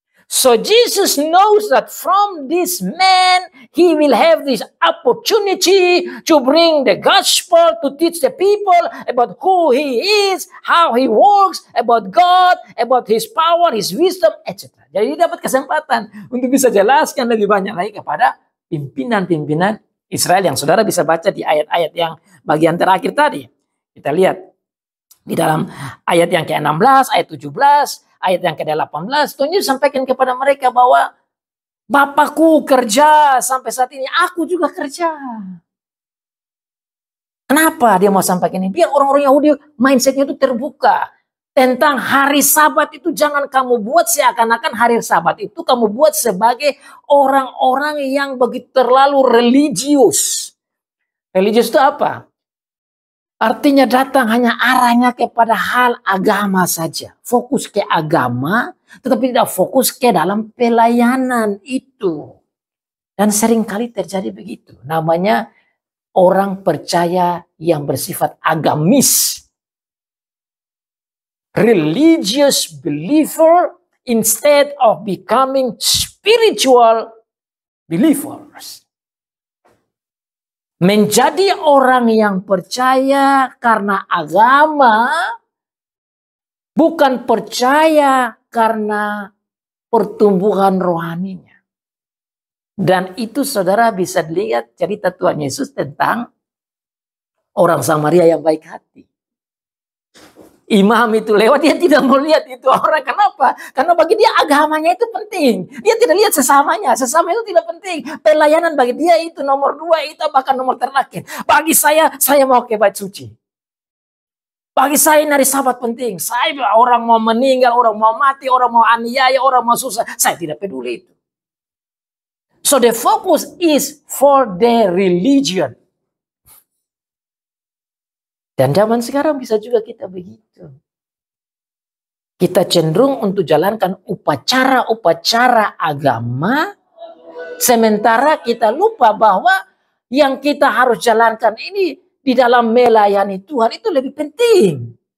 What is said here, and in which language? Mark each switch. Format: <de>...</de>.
<en>So Jesus knows that from this man, he will have this opportunity to bring the gospel, to teach the people about who he is, how he works, about God, about his power, his wisdom, etc.</en> <id>Jadi dapat kesempatan untuk bisa jelaskan lebih banyak lagi kepada pimpinan-pimpinan Israel yang saudara bisa baca di ayat-ayat yang bagian terakhir tadi. Kita lihat di dalam ayat yang ke-16, ayat 17, ayat yang ke-18, Tuhan Yesus sampaikan kepada mereka bahwa Bapakku kerja sampai saat ini, aku juga kerja. Kenapa dia mau sampaikan ini? Biar orang-orang Yahudi mindsetnya itu terbuka. Tentang hari Sabat itu jangan kamu buat seakan-akan hari Sabat itu kamu buat sebagai orang-orang yang begitu terlalu religius. Religius itu apa? Artinya datang hanya arahnya kepada hal agama saja. Fokus ke agama, tetapi tidak fokus ke dalam pelayanan itu. Dan seringkali terjadi begitu. Namanya orang percaya yang bersifat agamis.</id> <en>Religious believer instead of becoming spiritual believers.</en> <id>Menjadi orang yang percaya karena agama, bukan percaya karena pertumbuhan rohaninya. Dan itu saudara bisa lihat cerita Tuhan Yesus tentang orang Samaria yang baik hati. Imam itu lewat, dia tidak mau lihat itu orang. Kenapa? Karena bagi dia agamanya itu penting. Dia tidak lihat sesamanya. Sesama itu tidak penting. Pelayanan bagi dia itu nomor 2, itu bahkan nomor terakhir. Bagi saya mau ke bait suci. Bagi saya dari Sabat penting. Saya orang mau meninggal, orang mau mati, orang mau aniaya, orang mau susah. Saya tidak peduli itu.</id> <en>So the focus is for the religion.</en> <id>Dan zaman sekarang bisa juga kita begitu. Kita cenderung untuk jalankan upacara-upacara agama. Sementara kita lupa bahwa yang kita harus jalankan ini di dalam melayani Tuhan itu lebih penting.</id>